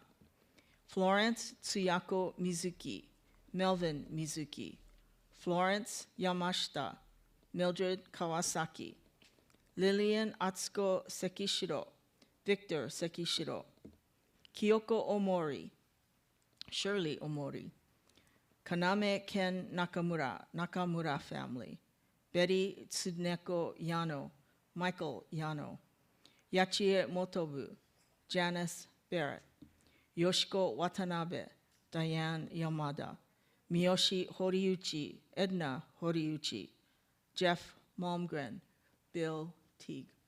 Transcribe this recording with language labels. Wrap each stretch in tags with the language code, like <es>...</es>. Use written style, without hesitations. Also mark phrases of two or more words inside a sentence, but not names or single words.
<en>Florence Tsuyako Mizuki, Melvin Mizuki. Florence Yamashita, Mildred Kawasaki. Lillian Atsuko Sekishiro, Victor Sekishiro. Kyoko Omori, Shirley Omori. Kaname Ken Nakamura, Nakamura family. Betty Tsuneko Yano, Michael Yano. Yachie Motobu, Janice Barrett. Yoshiko Watanabe, Diane Yamada. Miyoshi Horiuchi, Edna Horiuchi. Jeff Malmgren, Bill Teague.</en>